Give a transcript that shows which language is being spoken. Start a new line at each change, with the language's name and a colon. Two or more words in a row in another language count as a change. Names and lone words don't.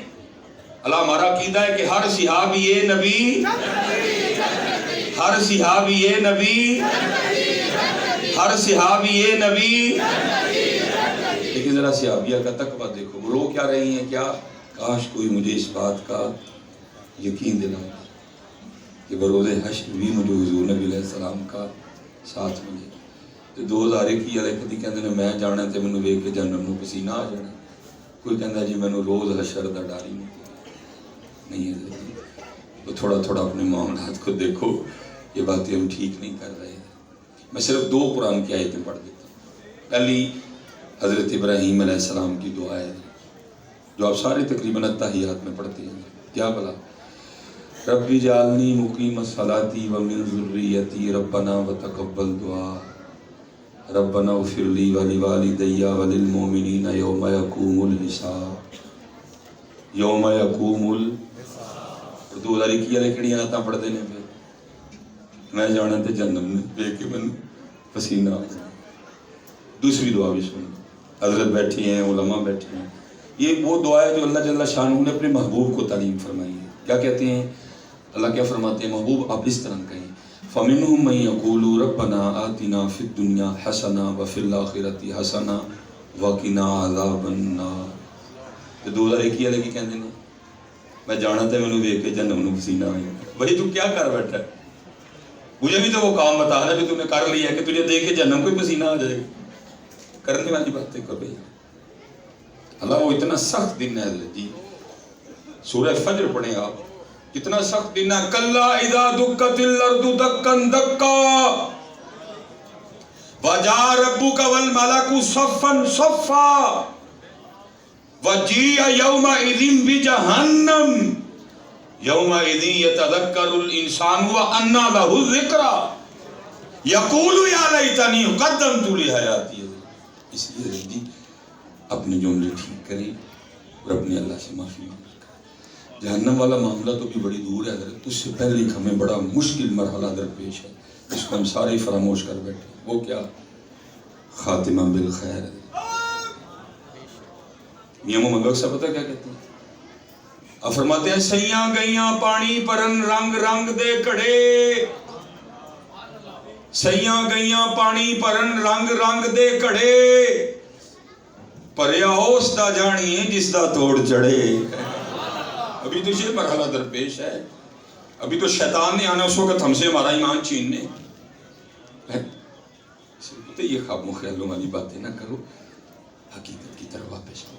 Urdu: اللہ ہمارا عقیدہ ہے کہ ہر صحابی نبی، ہر صحابی نبی، ہر صحابی نبی. لیکن ذرا صحابیہ کا تقویٰ دیکھو، وہ رو کیا رہی ہیں؟ کیا کاش کوئی مجھے اس بات کا یقین دلا کہ بروز حشر بھی مجھے حضور نبی علیہ السلام کا ساتھ ملے.
Punjabi: تو 2021 والے کدی کہندے نے میں جانا تے مینوں ویکھ کے جہنم نوں پسینہ آ جانا. کوئی کہندا جی مینوں روز حشر دا ڈر ہی نہیں ہے.
Urdu: تو تھوڑا تھوڑا اپنے معاملات کو دیکھو، یہ باتیں ہم ٹھیک نہیں کر رہے ہیں. میں صرف 2 قرآن کی آیتیں پڑھ دیتا ہوں. پہلی حضرت ابراہیم علیہ السلام کی دعا ہے جو آپ سارے تقریباً التحیات میں پڑھتے ہیں.
Arabic: کیا بلا رب جعلنی مقیم الصلاۃ ومن ذریتی ربنا وتقبل دعا ربنا اغفر لی ولوالدی وللمؤمنین یوم یقوم الحساب یوم یقوم الحساب.
Punjabi: 2021 والے کہڑیاں نعتاں پڑھتے ہیں پھر میں جانا تے جہنم میں دیکھ کے میں پسینہ آ جائے.
Urdu: دوسری دعا بھی سنو، حضرت بیٹھی ہیں، علماء بیٹھے ہیں. یہ وہ دعا ہے جو اللہ جل شانہ نے اپنے محبوب کو تعلیم فرمائی ہے. کیا کہتے ہیں اللہ؟ کیا فرماتے ہیں محبوب آپ اس طرح کہیں
Arabic: فَمِنْهُمْ مَنْ يَقُولُ رَبَّنَا آتِنَا فِي الدُّنْيَا حَسَنَةً وَفِي الْآخِرَةِ حَسَنَةً وَقِنَا عَذَابَ النَّارِ.
Punjabi: تو 2021 والے کی کہتے ہیں میں جانا تھا مینوں ویکھ کے جہنم نوں پسینہ آئے.
Urdu: بھائی تو کیا کر بیٹھا ہے؟ مجھے بھی تو وہ کام بتا رہا جو تم نے کر لیا کہ تجھے دیکھ کے جہنم کو پسینہ آ جائے گا. کرنے والی باتیں کر بھائی. اللہ وہ اتنا سخت دن ہے جی. سورہ فجر پڑھیں آپ، کتنا سخت دن ہے.
Arabic: کلا اذا دکت الارض دکن دکا وجاء ربک والملک صفا صفا وجیء یومئذ بجہنم یومئذ یتذکر الانسان وانى له الذکری یقول یا لیتنی قدمت لحیاتی.
Urdu: اس لیے جی اپنے جملے ٹھیک کریں اور اپنے اللہ سے معافی مانگیں. جہنم والا معاملہ تو بھی بڑی دور ہے حضرت, اس سے پہلے ہمیں بڑا مشکل مرحلہ درپیش ہے جس کو ہم سارے فراموش کر بیٹھے. وہ کیا؟ خاتمہ بالخیر. میاں محمد بخش صاحب پتہ کیا کہتے ہیں؟ فرماتے ہیں
Punjabi: سیاں گئیاں پانی پرن رنگ رنگ دے کڑے, سیاں گئیاں پانی پرن رنگ رنگ دے کڑے, پریا اس دا جانی ہے جس دا توڑ چڑھے.
Urdu: ابھی تو یہ مرحلہ درپیش ہے, ابھی تو شیطان نے آنا اس وقت ہم سے ہمارا ایمان چھیننے. یہ خواب و خیالوں والی باتیں نہ کرو, حقیقت کی طرف واپس آؤ.